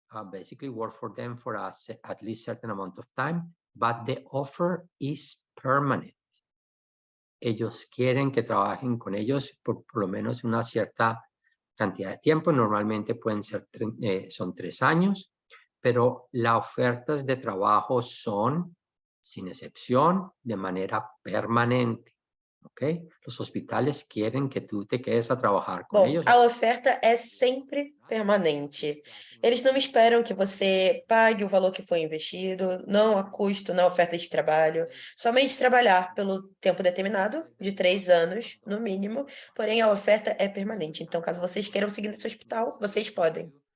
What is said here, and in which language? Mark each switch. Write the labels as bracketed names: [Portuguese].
[English] Basically work for them for at least certain amount of time, but the offer is permanent. [Spanish] Ellos quieren que trabajen con ellos por lo menos una cierta cantidad de tiempo. Normalmente pueden ser son 3 años, pero las ofertas de trabajo son, sin excepción, de manera permanente. Okay? Los hospitales quieren que tú te quedes a trabajar [Portuguese] com eles. A oferta é sempre permanente. Eles não esperam que você pague o valor que foi investido, não há custo na oferta de trabalho, somente trabalhar pelo tempo determinado, de 3 anos, no mínimo, porém a oferta é permanente. Então, caso vocês queiram seguir nesse hospital, vocês podem.